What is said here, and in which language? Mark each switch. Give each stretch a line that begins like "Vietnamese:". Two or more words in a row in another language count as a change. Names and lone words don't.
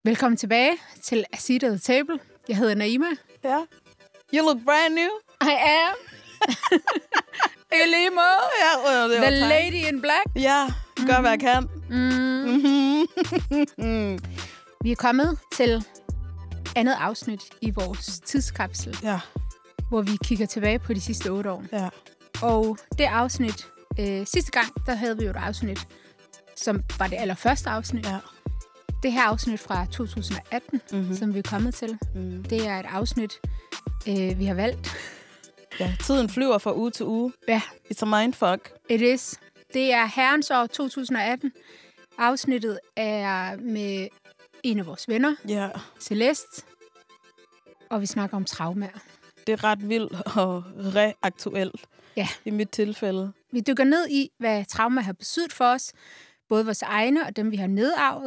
Danish: Velkommen tilbage til A Seat at the Table. Jeg hedder Naima. Ja.
English: You look brand new. I am. Elimo.
Danish: Ja, det
English: The lady in black.
Danish: Ja, gør hvad jeg kan. Vi er kommet til andet afsnit i vores tidskapsel, Ja. hvor vi kigger tilbage på de sidste 8 år. Ja. Og det afsnit, sidste gang, der havde vi jo et afsnit, som var det allerførste afsnit. Ja. Det her afsnit fra 2018, som vi er kommet til, det er et afsnit, vi har valgt. Ja, tiden flyver fra uge til uge. Ja,
English: It's a mindfuck. it is.
Danish: Det er herrens år 2018. Afsnittet er med en af vores venner, Ja, Celeste, og vi snakker om traumer. det er ret vildt og reaktuelt Ja. i mit tilfælde. Vi dykker ned i, hvad traumer har betydet for os, både vores egne og dem, vi har nedarvet.